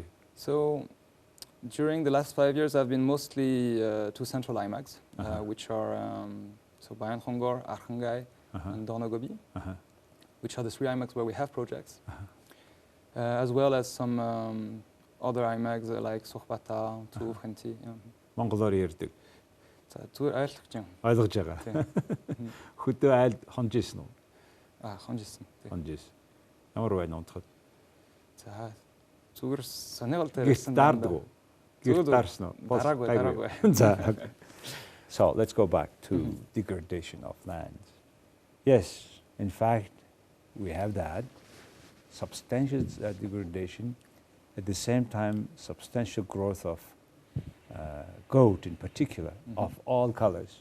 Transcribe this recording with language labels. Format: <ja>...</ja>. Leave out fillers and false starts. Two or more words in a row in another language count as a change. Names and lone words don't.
<en>So during the last 5 years, I've been mostly to central IMAX, which are so Bayan Khongor, Arkhangai, and Dornogobi, which are the 3 IMAX where we have projects, as well as some other IMAX like Sohbata, Tuv, Khenti.</en> <mn>Монголоор ярьдаг. За зүгээр ойлгож байна. Ойлгож байгаа. Хөдөө айл хонж исэн үү? Хонж исэн. Хонж исэн. Ямар байна унтахад? За зүгээр сонирхол тавьсан. Гэртаардаг уу? Гэртаарсан уу? Дараагүй. За.</mn> <en>So let's go back to degradation of lands. Yes, in fact, we have that substantial degradation. At the same time, substantial growth of goat in particular, of all colors.</en>